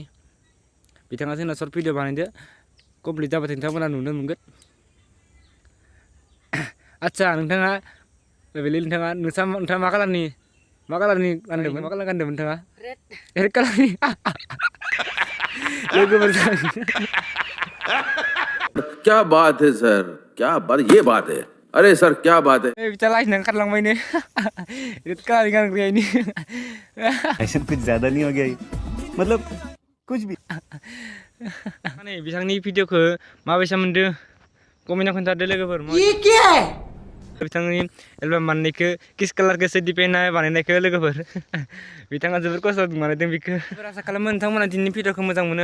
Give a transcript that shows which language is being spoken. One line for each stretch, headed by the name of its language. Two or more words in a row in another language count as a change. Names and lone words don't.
Bodo: बिथाङा जोंना सर्ट भिडिअ बानायदो, कमप्लिट जाबाथाय नोंथांमोना नुनो मोनगोन। आदसा नोंथाङा नोंथाङा मा कालारनि गानदोंमोन? मा कालार गानदोंमोन नोंथाङा? रेड कालारनि। लोगोफोर
Hindi: क्या बात है सर, क्या बात, ये बात है। अरे सर क्या बात है।
Bodo: बिथा लाइना ओंखारलांबायनो रेड कालारनि गानग्रायानि।
Hindi: ऐसा कुछ ज्यादा नहीं हो गया, मतलब कुछ भी।
Bodo: नै बिथांनि भिडिअखौ माबायसा मोनदों कमेन्टआव खोन्थादो लोगोफोर। बिथांनि एलबाम बानायनायखौ किस कालारखौ चड्डी पेन्ट बानायनायखौ लोगोफोर। बिथाङा जोबोर खस्थ' बानायदों बेखौ। आसा खालामो नोंथांमोना दिनैनि भिडिअखौ मोजां मोनो।